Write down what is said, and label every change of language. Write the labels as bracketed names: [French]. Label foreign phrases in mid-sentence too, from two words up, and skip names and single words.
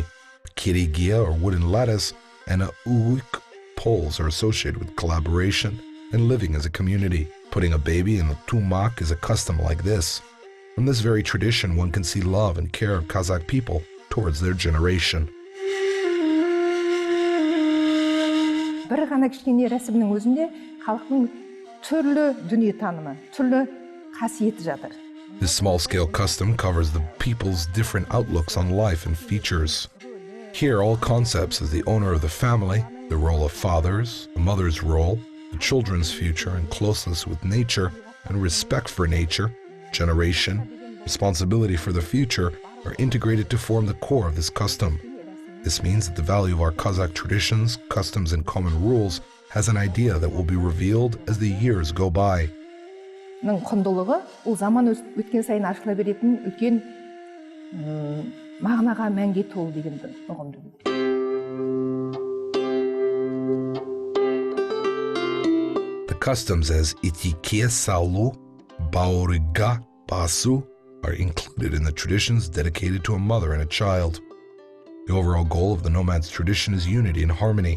[English] A kirigia, or wooden lattice, and a uik, poles, are associated with collaboration and living as a community. Putting a baby in a tumak is a custom like this. From this very tradition, one can see love and care of Kazakh people towards their generation. [Kazakh] Бір ғана кішкене рәсімнің өзінде халықтың түрлі дүниетанымы, түрлі қасиеті жатыр. [English] This small-scale custom covers the people's different outlooks on life and features. Here, all concepts as the owner of the family, the role of fathers, a mother's role, the children's future and closeness with nature, and respect for nature, generation, responsibility for the future are integrated to form the core of this custom. This means that the value of our Kazakh traditions, customs, and common rules has an idea that will be revealed as the years go by. [Kazakh] Құндылығы ол заман өткен сайын ашыла беретін үлкен мағынаға мәнге толы дегенді ұғымды. [English] The customs as Etekke, salu, bauriga, basu are included in the traditions dedicated to a mother and a child. The overall goal of the nomads' tradition is unity and harmony.